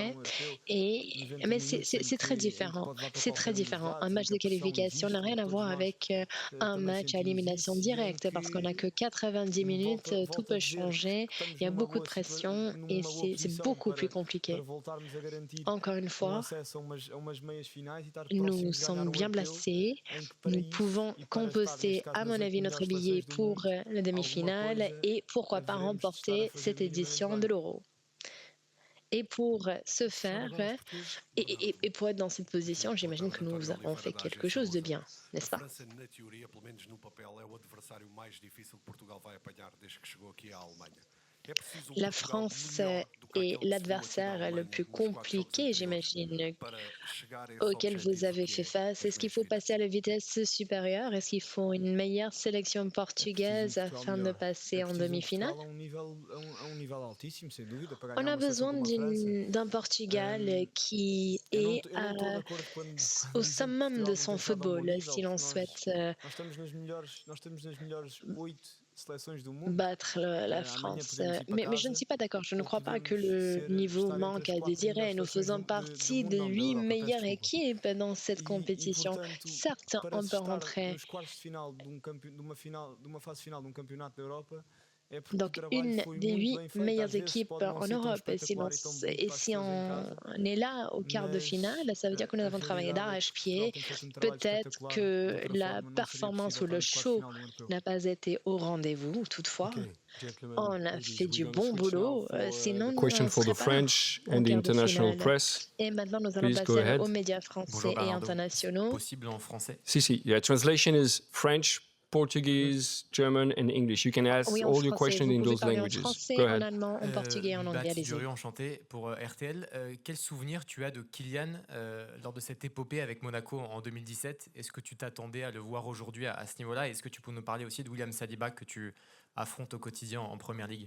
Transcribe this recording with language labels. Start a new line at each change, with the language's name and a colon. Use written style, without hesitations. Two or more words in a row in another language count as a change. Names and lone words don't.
French: améliorer.
Portuguese: num europeu
French: Et, 90 mais
Portuguese: minutos
French: c'est très
Portuguese: em que
French: différent.
Portuguese: pode levar para
French: C'est très
Portuguese: qualquer um dos
French: différent. Un
Portuguese: lados, em
French: match
Portuguese: que
French: de
Portuguese: a pressão
French: qualification n'a
Portuguese: existe, em
French: rien
Portuguese: que
French: à
Portuguese: todos
French: voir
Portuguese: nós
French: avec un
Portuguese: também
French: match à
Portuguese: sentimos
French: élimination
Portuguese: isso e em
French: directe parce qu'on n'a que 90 minutes, tout
Portuguese: volto a
French: peut
Portuguese: dizer
French: changer,
Portuguese: que estamos
French: il y a beaucoup de pression et
Portuguese: numa boa
French: c'est
Portuguese: posição
French: beaucoup plus
Portuguese: para
French: compliqué.
Portuguese: voltarmos a garantir
French: Encore une fois,
Portuguese: acesso a umas meias finais e estar
French: nous
Portuguese: próximos de ganhar
French: sommes
Portuguese: um
French: bien
Portuguese: europeu,
French: placés.
Portuguese: em que para
French: Nous
Portuguese: isso
French: pouvons
Portuguese: e para estar, neste
French: composter,
Portuguese: caso,
French: à
Portuguese: nas
French: mon
Portuguese: 8
French: avis, notre
Portuguese: melhores
French: billet
Portuguese: seleções do
French: pour
Portuguese: mundo,
French: la
Portuguese: alguma
French: demi-finale
Portuguese: coisa
French: et pourquoi pas
Portuguese: haveremos de estar a
French: remporter
Portuguese: fazer
French: cette
Portuguese: minimamente
French: édition
Portuguese: bem.
French: de l'Euro. Et pour ce
Portuguese: Puxando
French: faire,
Portuguese: agora aos portugueses,
French: et pour être dans cette position,
Portuguese: Boa
French: j'imagine
Portuguese: tarde,
French: que nous
Portuguese: António
French: avons
Portuguese: Oliveira
French: fait
Portuguese: da
French: quelque
Portuguese: Agência
French: chose de
Portuguese: Lusa.
French: bien,
Portuguese: A
French: n'est-ce pas?
Portuguese: França, na teoria, pelo menos no papel, é o adversário mais difícil que Portugal vai apanhar desde que chegou aqui à Alemanha. É preciso
French: La
Portuguese: Portugal
French: France
Portuguese: melhor do que
French: est
Portuguese: aquele que se viu aqui na
French: l'adversaire le
Portuguese: Alemanha
French: plus
Portuguese: nos 4 jogos
French: compliqué,
Portuguese: anteriores
French: j'imagine,
Portuguese: para chegar a esse
French: auquel vous
Portuguese: objetivo
French: avez
Portuguese: que
French: fait
Portuguese: é
French: face.
Portuguese: as
French: Est-ce qu'il
Portuguese: meias
French: faut passer à
Portuguese: finais.
French: la vitesse supérieure? Est-ce qu'il faut une meilleure sélection
Portuguese: É preciso um
French: portugaise
Portuguese: Portugal
French: afin de
Portuguese: melhor.
French: passer
Portuguese: É
French: en
Portuguese: preciso um
French: demi-finale?
Portuguese: Portugal a um nível altíssimo, sem dúvida, para
French: On
Portuguese: ganhar
French: a
Portuguese: uma seleção
French: besoin
Portuguese: como a França.
French: d'un Portugal Hum, qui est
Portuguese: eu não estou de acordo quando,
French: au
Portuguese: quando dizem que
French: summum
Portuguese: Portugal
French: de
Portuguese: não
French: son
Portuguese: tem estado a um bom
French: football,
Portuguese: nível,
French: si l'on
Portuguese: porque
French: souhaite
Portuguese: nós estamos nas melhores 8 seleções do mundo.
French: battre la
Portuguese: Amanhã
French: France.
Portuguese: podemos ir para
French: Mais je ne
Portuguese: casa
French: suis pas d'accord. Je ne
Portuguese: ou
French: crois pas que
Portuguese: podemos
French: le niveau
Portuguese: estar entre
French: manque
Portuguese: as
French: à
Portuguese: 4 melhores
French: désirer. Nous
Portuguese: seleções
French: faisons
Portuguese: do
French: partie
Portuguese: mundo,
French: de
Portuguese: não, da
French: 8
Portuguese: Europa, peço
French: meilleures
Portuguese: desculpa.
French: équipes dans cette compétition.
Portuguese: Portanto,
French: Certes,
Portuguese: para
French: on
Portuguese: se
French: peut
Portuguese: estar
French: rentrer.
Portuguese: nos quartos de final de uma fase final de um campeonato da Europa, é porque o
French: Donc,
Portuguese: trabalho
French: une
Portuguese: foi
French: des
Portuguese: muito
French: 8
Portuguese: bem feito.
French: meilleures
Portuguese: Às vezes
French: équipes
Portuguese: pode não
French: en
Portuguese: ser tão
French: Europe.
Portuguese: espetacular e tão bonito
French: Et
Portuguese: para as
French: si
Portuguese: pessoas em
French: on
Portuguese: casa,
French: est là au quart de
Portuguese: mas
French: finale, ça veut dire que nous
Portuguese: a
French: avons travaillé
Portuguese: realidade é que
French: d'arrache-pied.
Portuguese: Portugal tem feito um trabalho
French: Peut-être
Portuguese: espetacular. De
French: que
Portuguese: outra
French: la
Portuguese: forma, não seria
French: performance
Portuguese: possível
French: ou
Portuguese: estar
French: le
Portuguese: nos quartos de
French: show
Portuguese: final de um europeu.
French: n'a pas été au rendez-vous. Toutefois,
English: Okay, gentlemen,
French: on a
English: ladies,
French: fait
English: we're
French: du
English: gonna
French: bon
English: switch now
French: boulot.
English: for
French: Sinon,
English: the
French: on
English: question
French: ne
English: for
French: serait
English: the
French: pas là
English: French
French: en
English: and the
French: quart de
English: international
French: finale.
English: press.
French: Et maintenant, nous allons
English: Please go
French: passer
English: ahead.
French: aux médias Bonjour français et Bernardo, c'est internationaux. possible en français? Si.
English: Yeah, translation is French, Portuguese, German, and English. You can ask
French: Oui, en
English: all your
French: français.
English: questions
French: Vous
English: in
French: pouvez
English: those
French: parler en
English: languages.
French: français,
English: Go
French: en
English: ahead.
French: allemand, en portugais et en anglais. Baptiste Allez-y. Durieux, enchanté. Pour RTL, quel souvenir tu as de Kylian lors de cette épopée avec Monaco en 2017? Est-ce que tu t'attendais à le voir aujourd'hui à ce niveau-là? Est-ce que tu peux nous parler aussi de William Saliba que tu affrontes au quotidien en Première Ligue?